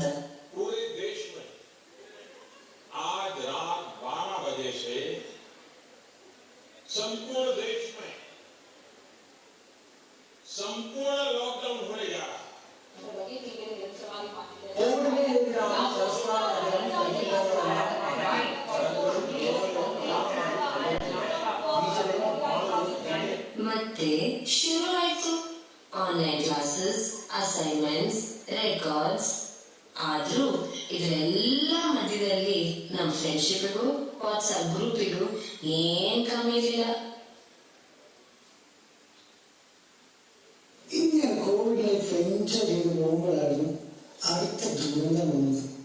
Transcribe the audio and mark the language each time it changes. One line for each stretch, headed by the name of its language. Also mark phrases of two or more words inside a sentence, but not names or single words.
Hindi: पूरे देश में आज रात 12 बजे से संपूर्ण देश में संपूर्ण लॉकडाउन होने जा रहा है।
Kannada: ಮತ್ತೆ ಶುರು ಆಯ್ತು ಆನ್ಲೈನ್ ಕ್ಲಾಸಸ್, ಅಸೈನ್ಮೆಂಟ್ಸ್, ರೆಕಾರ್ಡ್ಸ್. ಆದ್ರೂ ಇದೆಲ್ಲ ಮಧ್ಯದಲ್ಲಿ ನಮ್ಮ ಫ್ರೆಂಡ್ಸ್ ಫ್ರೆಂಡ್ಶಿಪ್ಗೂ ವಾಟ್ಸಪ್ ಗ್ರೂಪಿಗೂ ಏನ್ ಕಮ್ಮಿ ಇರಲಿಲ್ಲ.
Malayalam: ഇങ്ങനെ കോവിഡ് ലൈഫ് എൻജോയ് ചെയ്ത് പോകുമ്പോഴായിരുന്നു അടുത്ത ദുരന്തം വന്നത്.